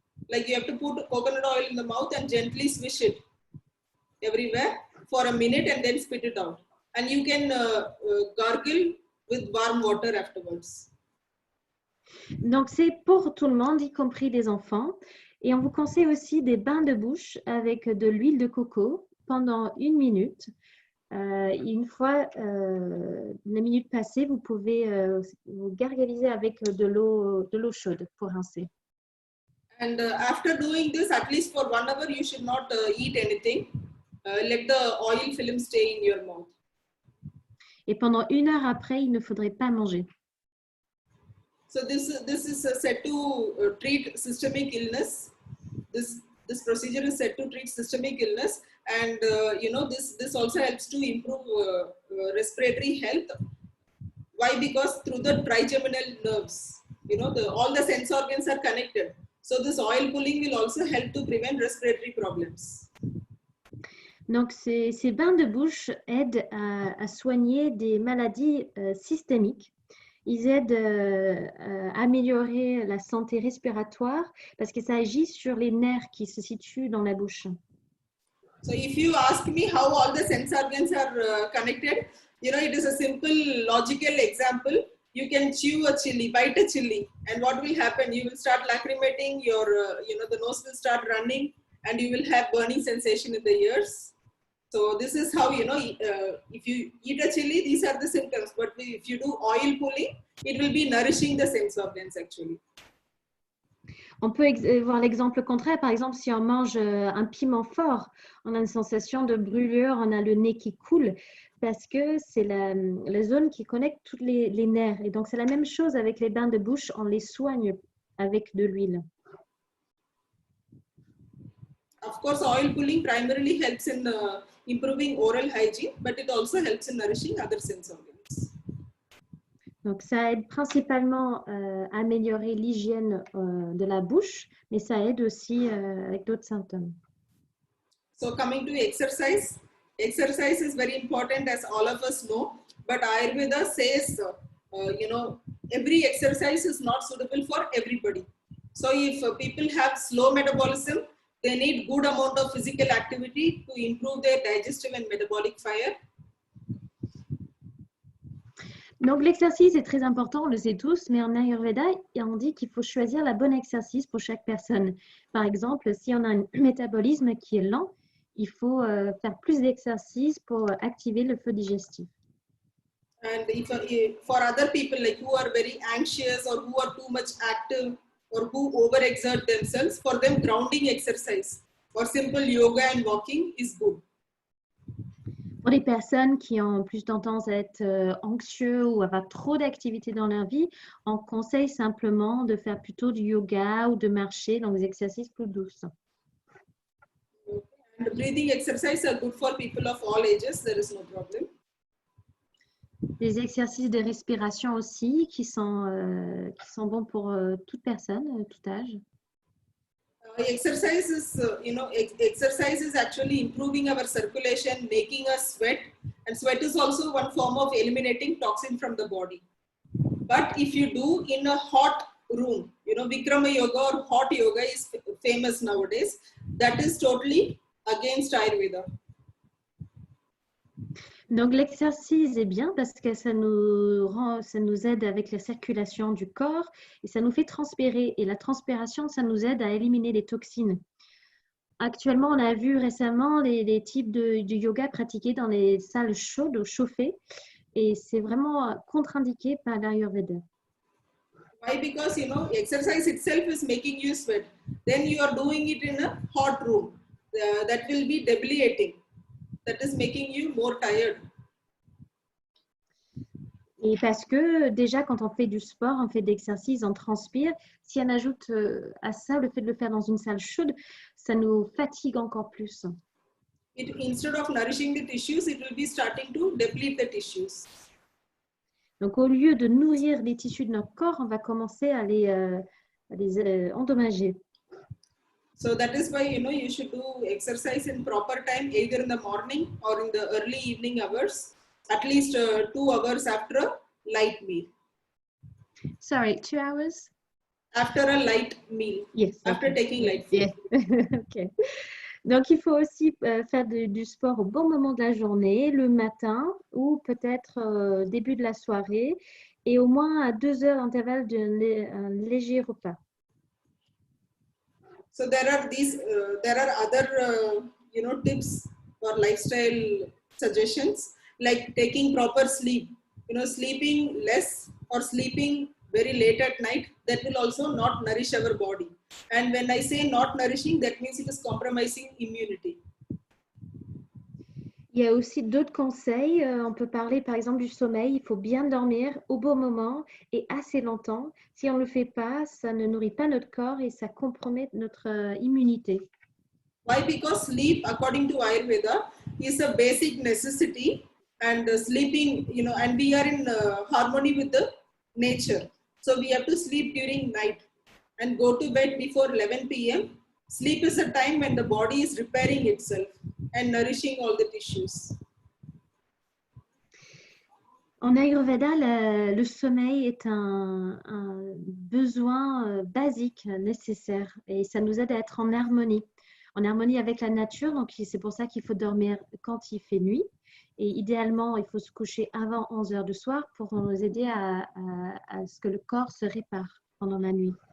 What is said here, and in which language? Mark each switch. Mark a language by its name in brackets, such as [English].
[English] Like you have to put coconut oil in the mouth and gently swish it everywhere for a minute and then spit it out. And you can gargle with warm water afterwards. [French] Donc, c'est pour tout le monde, y compris les enfants. Et on vous conseille aussi des bains de bouche avec de l'huile de coco pendant 1 minute. Une fois la minute passée, vous pouvez vous gargariser avec de l'eau chaude pour rincer. [English] And after doing this, at least for 1 hour, you should not eat anything. Let the oil film stay in your mouth. [French] Et pendant 1 heure après, il ne faudrait pas manger. [English] So this is said to treat systemic illness. This procedure is said to treat systemic illness, and this also helps to improve respiratory health. Why? Because through the trigeminal nerves, all the sense organs are connected. So this oil pulling will also help to prevent respiratory problems. [French] Donc, ces bains de bouche aident à soigner des maladies systémiques. Ils aident à améliorer la santé respiratoire parce que ça agit sur les nerfs qui se situent dans la bouche. [English] So if you ask me how all the sense organs are connected, it is a simple logical example. You can chew a chili, bite a chili, and what will happen? You will start lacrimating, your the nose will start running, and you will have burning sensation in the ears. So this is how, if you eat a chili, these are the symptoms. But if you do oil pulling, it will be nourishing the sense organs actually. [French] On peut voir l'exemple contraire. Par exemple, si on mange un piment fort, on a une sensation de brûlure, on a le nez qui coule parce que c'est la zone qui connecte tous les nerfs. Et donc, c'est la même chose avec les bains de bouche, on les soigne avec de l'huile. [English] Of course, oil pulling primarily helps in improving oral hygiene, but it also helps in nourishing other sense organs. [French] Donc, ça aide principalement à améliorer l'hygiène de la bouche, mais ça aide aussi avec d'autres symptômes. [English] So coming to exercise, exercise is very important as all of us know, but Ayurveda says, every exercise is not suitable for everybody. So if people have slow metabolism, they need good amount of physical activity to improve their digestive and metabolic fire. [French] Donc, l'exercice est très important, on le sait tous, mais en Ayurveda, on dit qu'il faut choisir la bonne exercice pour chaque personne. Par exemple, si on a un métabolisme qui est lent, il faut faire plus d'exercices pour activer le feu digestif. [English] And if for other people like who are very anxious or who are too much active or who overexert themselves, for them grounding exercise or simple yoga and walking is good. [French] Pour les personnes qui ont plus tendance à être anxieux ou avoir trop d'activités dans leur vie, on conseille simplement de faire plutôt du yoga ou de marcher, donc des exercices plus douces. [English] And breathing exercise are good for people of all ages, there is no problem. [French] Des exercices de respiration aussi qui sont bons pour toute personne, tout âge. [English] Exercise is, exercise is actually improving our circulation, making us sweat, and sweat is also one form of eliminating toxin from the body. But if you do in a hot room, Vikrama yoga or hot yoga is famous nowadays, that is totally against Ayurveda. [French] Donc l'exercice est bien parce que ça nous aide avec la circulation du corps et ça nous fait transpirer. Et la transpiration, ça nous aide à éliminer les toxines. Actuellement, on a vu récemment les types de yoga pratiqués dans les salles chaudes ou chauffées et c'est vraiment contre-indiqué par l'Ayurveda. [English] Why? Because exercise itself is making you sweat. Then you are doing it in a hot room. That will be debilitating. That is making you more tired. [French] Et parce que déjà, quand on fait du sport, on fait d'exercice, on transpire. Si on ajoute à ça le fait de le faire dans une salle chaude, ça nous fatigue encore plus. [English] Instead of nourishing the tissues, it will be starting to deplete the tissues. [French] Donc, au lieu de nourrir les tissus de notre corps, on va commencer à les endommager. [English] So that is why you should do exercise in proper time, either in the morning or in the early evening hours, at least 2 hours after a light meal. Sorry, 2 hours? After a light meal. Yes. After okay. taking light food. Yes. Okay. [French] Donc, il faut aussi faire du sport au bon moment de la journée, le matin ou peut-être début de la soirée et au moins à 2 heures d'intervalle d'un léger repas. [English] So there are other tips or lifestyle suggestions like taking proper sleep. Sleeping less or sleeping very late at night, that will also not nourish our body. And when I say not nourishing, that means it is compromising immunity. [French] Il y a aussi d'autres conseils. On peut parler par exemple du sommeil. Il faut bien dormir au bon moment et assez longtemps. Si on ne le fait pas, ça ne nourrit pas notre corps et ça compromet notre immunité. [English] Why? Because sleep, according to Ayurveda, is a basic necessity, and sleeping, and we are in harmony with the nature. So we have to sleep during night and go to bed before 11 p.m. Sleep is a time when the body is repairing itself and nourishing all the tissues. [French] En Ayurveda, le sommeil est un besoin basique, nécessaire, et ça nous aide à être en harmonie avec la nature. Donc, c'est pour ça qu'il faut dormir quand il fait nuit. Et idéalement, il faut se coucher avant 11 heures du soir pour nous aider à ce que le corps se répare pendant la nuit.